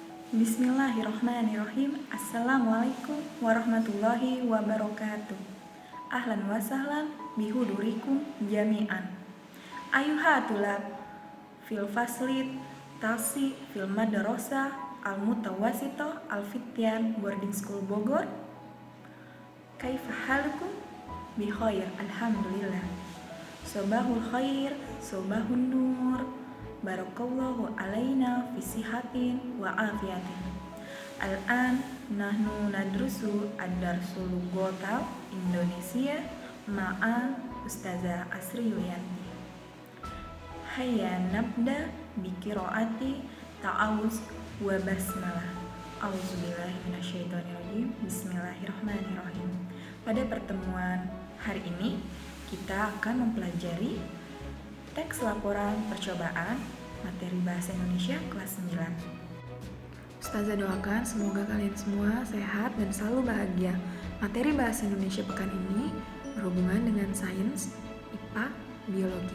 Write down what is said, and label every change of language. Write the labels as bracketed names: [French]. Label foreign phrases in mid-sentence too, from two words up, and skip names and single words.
[Arabic] بسم الله الرحمن الرحيم. السلام عليكم ورحمة الله وبركاته. أهلا وسهلا بحضوركم جميعا. أيها الطلاب في الفصل التاسع في المدرسة المتوسطة الفتيان [English] boarding school [Arabic] Bogor. كيف حالكم? بخير، الحمد لله. صباح الخير، صباح النور. بارك الله علينا في صحة وعافية. الآن نحن ندرس الدرس اللغة Indonesia مع أستاذة Asri Yulianti. هيا نبدأ بقراءة التعوذ والبسملة. أعوذ بالله من الشيطان الرجيم. بسم الله الرحمن الرحيم. [Indonesian] Pada pertemuan hari ini kita akan mempelajari teks laporan percobaan materi bahasa Indonesia kelas 9. Ustazah doakan semoga kalian semua sehat dan selalu bahagia. Materi bahasa Indonesia pekan ini berhubungan dengan sains, IPA, biologi.